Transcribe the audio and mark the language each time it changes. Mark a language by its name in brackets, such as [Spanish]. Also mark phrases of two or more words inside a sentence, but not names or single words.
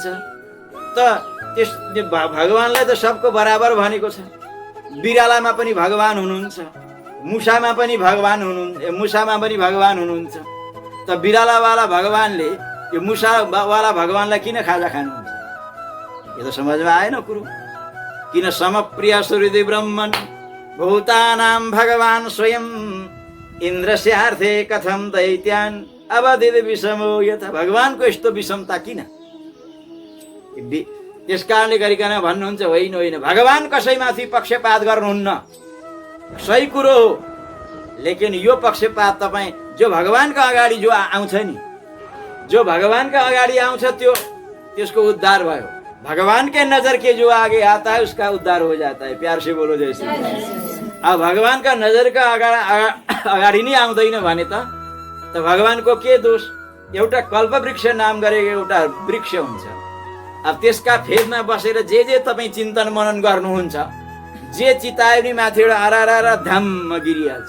[Nepali] त त्यस भगवानलाई त सबको बराबर भनेको छ। बिरालामा पनि भगवान हुनुहुन्छ, मुसामा पनि भगवान हुनुहुन्छ। त बिरालावाला भगवानले यो मुसावाला भगवानलाई किन खाजा खानुहुन्छ? यो त समझमा आएन कुरो। [Sanskrit] किन समप्रिय सुहृदि ब्रह्मन् भूतानां भगवान स्वयं इन्द्रस्यार्थे कथम दैत्यान् अवधित विषमो यथा। [Nepali] भगवानको यस्तो विषमता किन? त्यस कारणले गरिकन भन्नुहुन्छ होइन होइन, भगवान कसैमाथि पक्षपात गर्नुहुन्न, सही कुरो हो। लेकिन यो पक्षपात तपाईँ जो भगवानका अगाडि जो आउँछ नि, जो भगवानका अगाडि आउँछ त्यसको उद्धार भयो। [Hindi] भगवान के नजर के जो आगे आता है उसका उद्धार हो जाता है। प्यार से बोलो जय श्री कृष्ण। [Nepali] अब भगवान का नजर का अगाडि नै आउँदैन भने त भगवानको के दोष? एउटा कल्पवृक्ष नाम गरेको एउटा वृक्ष हुन्छ। अब त्यसका फेदमा बसेर जे तपाईँ चिन्तन मनन गर्नुहुन्छ, जे चितायो नि माथिबाट आरा धाममा गिरिहाल्छ।